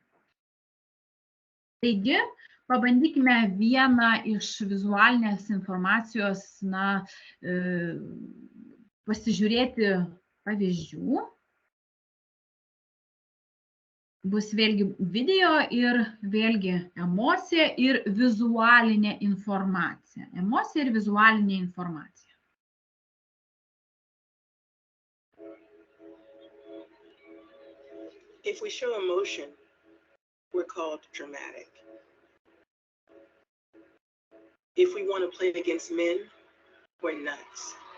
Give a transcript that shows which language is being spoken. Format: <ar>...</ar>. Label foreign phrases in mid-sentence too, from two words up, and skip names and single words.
<lt>Taigi, pabandykime vieną iš vizualinės informacijos, pasižiūrėti pavyzdžių. Bus vėlgi video ir vėlgi emocija ir vizualinė informacija. Emocija ir vizualinė informacija.</lt> <en>If we show emotion, we're called dramatic. If we want to play against men, we're nuts.</en>